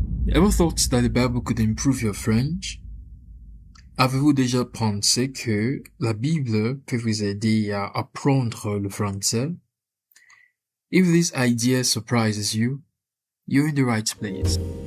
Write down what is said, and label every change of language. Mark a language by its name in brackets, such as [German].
[English] Ever thought that the Bible could improve your French? [French] Avez-vous déjà pensé que la Bible peut vous aider à apprendre le français? [English] If this idea surprises you, you're in the right place.